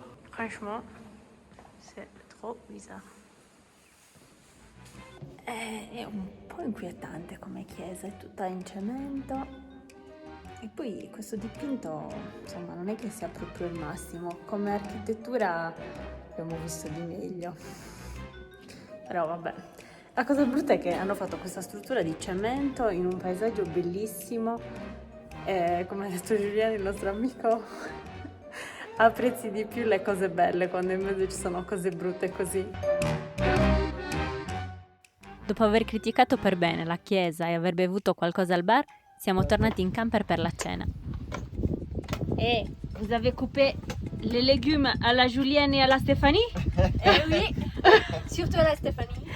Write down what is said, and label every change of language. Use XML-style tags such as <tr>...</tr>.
<fr>Franchement, c'est trop bizarre.</fr> <it>È un po' inquietante come chiesa, è tutta in cemento. E poi questo dipinto, insomma, non è che sia proprio il massimo. Come architettura abbiamo visto di meglio. Però vabbè. La cosa brutta è che hanno fatto questa struttura di cemento in un paesaggio bellissimo. E come ha detto Giuliano, il nostro amico, apprezzi di più le cose belle quando in mezzo ci sono cose brutte così. Dopo aver criticato per bene la chiesa e aver bevuto qualcosa al bar, siamo tornati in camper per la cena.</it> <fr>Et vous avez coupé les légumes à la Julienne et à la Stéphanie? Eh oui, surtout à la Stéphanie.</fr>